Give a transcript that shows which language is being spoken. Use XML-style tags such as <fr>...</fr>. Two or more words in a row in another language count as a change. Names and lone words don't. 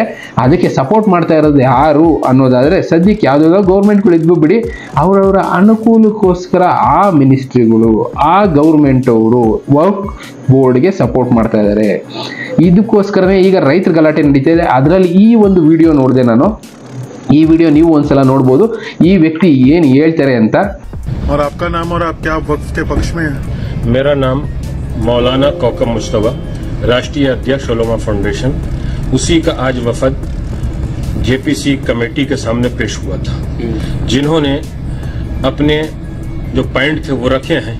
<kn>ಅದಕ್ಕೆ ಸಪೋರ್ಟ್ ಮಾಡ್ತಾ ಇರೋದು ಯಾರು ಅನ್ನೋದಾದ್ರೆ ಸದ್ಯಕ್ಕೆ ಯಾವ್ದಾದ್ರು ಗೌರ್ಮೆಂಟ್ಗಳು ಇದ್ವು ಬಿಡಿ, ಅವರವರ ಅನುಕೂಲಕ್ಕೋಸ್ಕರ ಆ ಮಿನಿಸ್ಟ್ರಿಗಳು, ಆ ಗೌರ್ಮೆಂಟ್ ಅವರು ವಕ್ಫ್ ಬೋರ್ಡ್ಗೆ ಸಪೋರ್ಟ್ ಮಾಡ್ತಾ ಇದ್ದಾರೆ. ಇದಕ್ಕೋಸ್ಕರನೇ ಈಗ ರೈತರ ಗಲಾಟೆ ನಡೀತಾ ಇದೆ. ಅದರಲ್ಲಿ ಈ ಒಂದು ವಿಡಿಯೋ ನೋಡಿದೆ ನಾನು. ಈ ವಿಡಿಯೋ ನೀವು ಒಂದ್ಸಲ ನೋಡ್ಬೋದು, ಈ ವ್ಯಕ್ತಿ ಏನ್ ಹೇಳ್ತಾರೆ ಅಂತ.</kn> <hi>और आपका नाम और आप क्या वक्फ के पक्ष में हैं? मेरा नाम मौलाना कौकब मुश्तबा, राष्ट्रीय अध्यक्ष उलमा फाउंडेशन। उसी का आज वफद जेपीसी कमेटी के सामने पेश हुआ था, जिन्होंने अपने जो पॉइंट थे वो रखे हैं।</hi>